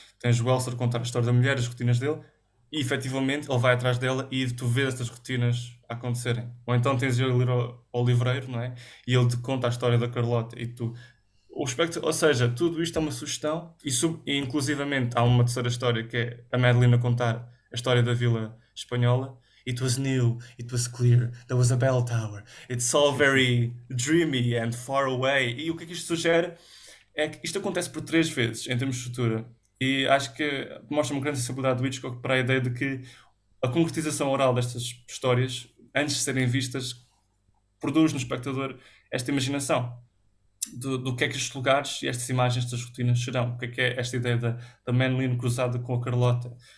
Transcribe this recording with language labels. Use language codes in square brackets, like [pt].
[pt] Tens o Elser a contar a história da mulher, as rotinas dele, e efetivamente ele vai atrás dela e tu vês estas rotinas a acontecerem. Ou então tens ele ir ao livreiro, não é? E ele te conta a história da Carlota e tu. Ou seja, tudo isto é uma sugestão e inclusivamente há uma terceira história, que é a Madeline a contar a história da Vila Espanhola. [en] It was new, it was clear, there was a bell tower. It's all very dreamy and far away. [pt] E o que é que isto sugere? É que isto acontece por 3 vezes em termos de estrutura. E acho que mostra uma grande sensibilidade do Hitchcock para a ideia de que a concretização oral destas histórias, antes de serem vistas, produz no espectador esta imaginação do que é que estes lugares e estas imagens, estas rotinas serão. O que é esta ideia da Madeline cruzada com a Carlota.